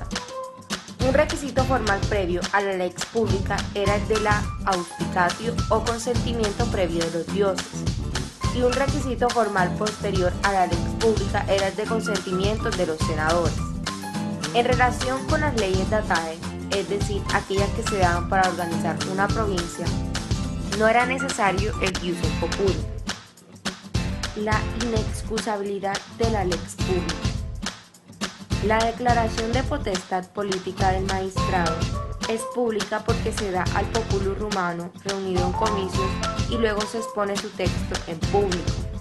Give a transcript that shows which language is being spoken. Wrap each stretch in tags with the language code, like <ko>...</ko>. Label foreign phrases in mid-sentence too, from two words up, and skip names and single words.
<es>Un requisito formal previo a la lex pública era el de la auspicatio o consentimiento previo de los dioses, y un requisito formal posterior a la lex pública era el de consentimiento de los senadores. En relación con las leyes datae, es decir, aquellas que se daban para organizar una provincia, no era necesario el</es> <la>ius in populo.</la> <es>La inexcusabilidad de la lex pública. La declaración de potestad política del magistrado es pública porque se da al populus rumano reunido en comicios y luego se expone su texto en público.</es>